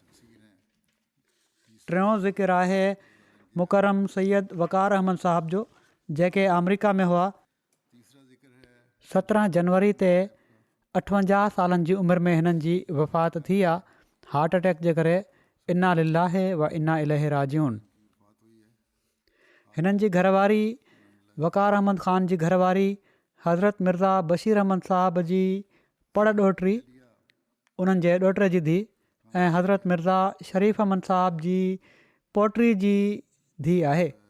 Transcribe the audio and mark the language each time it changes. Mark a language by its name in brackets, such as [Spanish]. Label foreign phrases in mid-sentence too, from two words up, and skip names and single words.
[Sindhi] टियों ज़िक्र आहे मुकरम सैयद वक़ार अहमद साहब जो जेके अमरीका में हुआ। 17 जनवरी ते 58 सालनि जी उमिरि में हिननि जी वफ़ात थी आहे [English] heart attack [Sindhi] जे करे। [Arabic] إنا لله وإنا إليه راجعون. [Sindhi] हिननि जी घरवारी वक़ार अहमद ख़ान जी घरवारी हज़रत मिर्ज़ा बशीर अहमद साहब जी पड़ ॾोहिटी उन्हनि जे ॾोहिटे जी धीउ ऐं हज़रत मिर्ज़ा शरीफ़ अहमद साहब जी पोटी जी धीउ आहे।